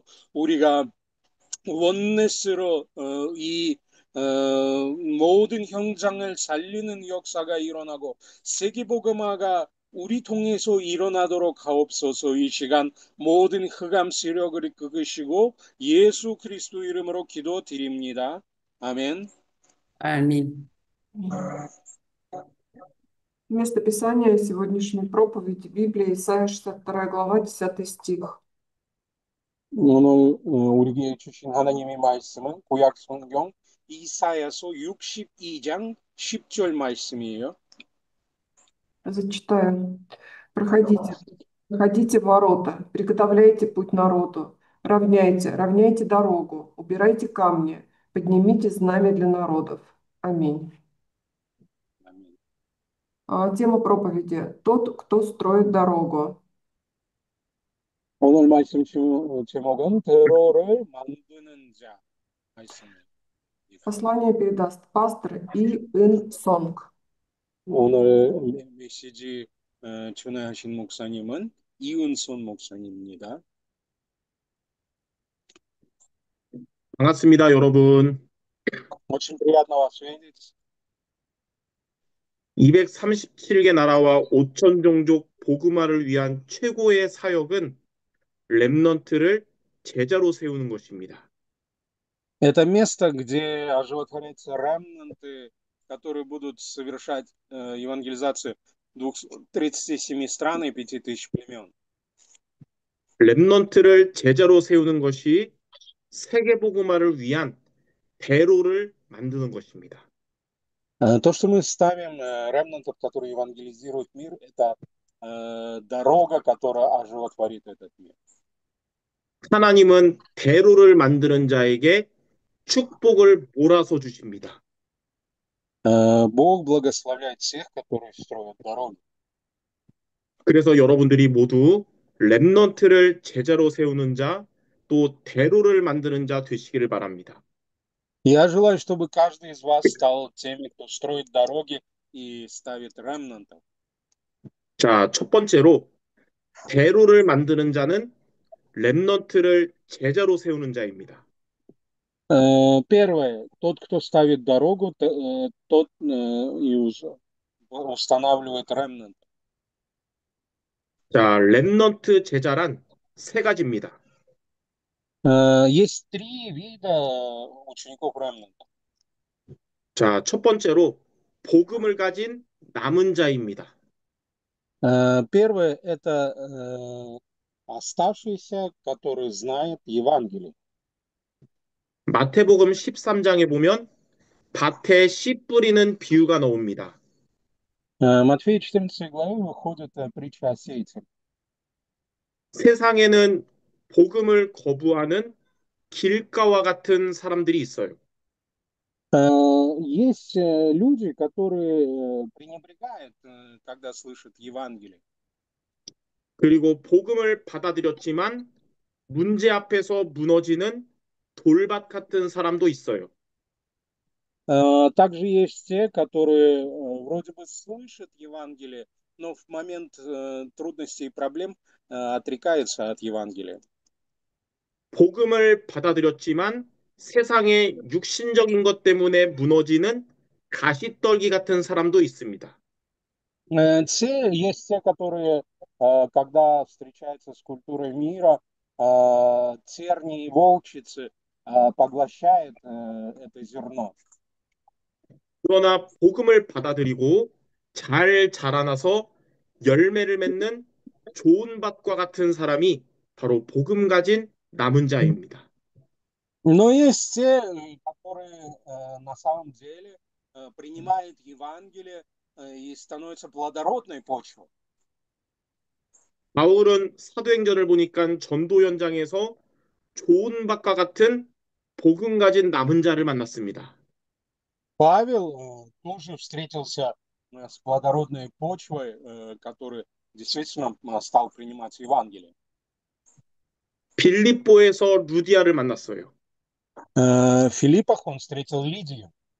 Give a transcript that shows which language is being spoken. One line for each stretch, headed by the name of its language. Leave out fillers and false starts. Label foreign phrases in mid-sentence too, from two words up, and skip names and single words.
Korean: 우리가 원네스로 이 모든 현장을 살리는 역사가 일어나고 세계복음화가 우리 통해서 일어나도록 하옵소서. 이 시간 모든 흑암 세력을 끄시고 예수 그리스도 이름으로 기도드립니다. 아멘.
Russian: Аминь. Место Писания сегодняшней проповеди Библии Исайя 62 глава 10 стих.
Korean: 오늘 우리에게 주신 하나님의 말씀은 구약 성경 이사야서 62장 10절 말씀이에요.
Russian: Зачитаю. Проходите ворота, приготовляйте путь народу, равняйте дорогу, убирайте камни, поднимите знамя для народов. Аминь. Тема проповеди: тот, кто строит дорогу.
Korean: 오늘 말씀 제목은 대로를 만드는 자 말씀이에요.
Russian: Послание передаст пастор И. Ин Сонг.
Korean: 오늘 메시지 전하신 목사님은 이은손 목사님입니다. 반갑습니다, 여러분.
Russian: Очень приятно вас видеть.
Korean: 237개 나라와 5천 종족 복음화를 위한 최고의 사역은 렘넌트를 제자로 세우는 것입니다.
Russian: Это место, где оживотворяются ремнанты, которые будут совершать евангелизацию 237 стран и 5000 племен.
Korean: 렘넌트를 제자로 세우는 것이 세계 복음화를 위한 대로를 만드는 것입니다.
Russian: То, что мы ставим ремнантов, которые евангелизируют мир, это дорога, которая оживотворит этот мир.
Korean: 하나님은 대로를 만드는 자에게 축복을 몰아서 주십니다.
Russian: Бог благословляет всех, которые строят дороги.
Korean: 그래서 여러분들이 모두 렘넌트를 제자로 세우는 자, 또 대로를 만드는 자 되시기를 바랍니다.
Russian: Я желаю, чтобы каждый из вас стал теми, кто строит дороги и ставит ремнантов.
Korean: 자, 첫 번째로 대로를 만드는 자는 렘넌트를 제자로 세우는 자입니다.
Russian: Первое, тот, кто ставит дорогу, тот и устанавливает ремнант.
Korean: 자, 렘넌트 제자란 세 가지입니다.
Russian: Есть три вида учеников ремнанта.
Korean: 자, 첫 번째로 복음을 가진 남은 자입니다.
Russian: Первое – это оставшиеся, которые знают Евангелие.
Korean: 마태복음 13장에 보면 밭에 씨 뿌리는 비유가 나옵니다.
Russian: Матфея 14 главе выходит притча о сеятеле.
Korean: 세상에는 복음을 거부하는 길가와 같은 사람들이 있어요.
Russian: Есть люди, которые пренебрегают, когда слышат Евангелие.
Korean: 그리고 복음을 받아들였지만 문제 앞에서 무너지는 돌밭 같은 사람도 있어요.
Russian: Также есть те, которые вроде бы слышат Евангелие, но в момент трудностей и проблем отрекаются от Евангелия.
Korean: 복음을 받아들였지만 세상의 육신적인 것 때문에 무너지는 가시떨기 같은 사람도 있습니다.
Russian: Есть те, которые, когда встречаются с культурой мира, тернии и волчицы поглощают это зерно.
Korean: 그러나 복음을 받아들이고 잘 자라나서 열매를 맺는 좋은 밭과 같은 사람이 바로 복음 가진 남은 자입니다.
Russian: Но есть те, которые на самом деле принимают Евангелие и становятся плодородной почвой.
Korean: 바울은 사도행전을 보니까 전도 현장에서 좋은 밭과 같은 복음 가진 남은 자를 만났습니다.
Russian: Павел тоже встретился с плодородной почвой, который действительно стал принимать Евангелие.
Korean: 빌립보에서 루디아를 만났어요.
Russian: В Филиппах он встретил Лидию.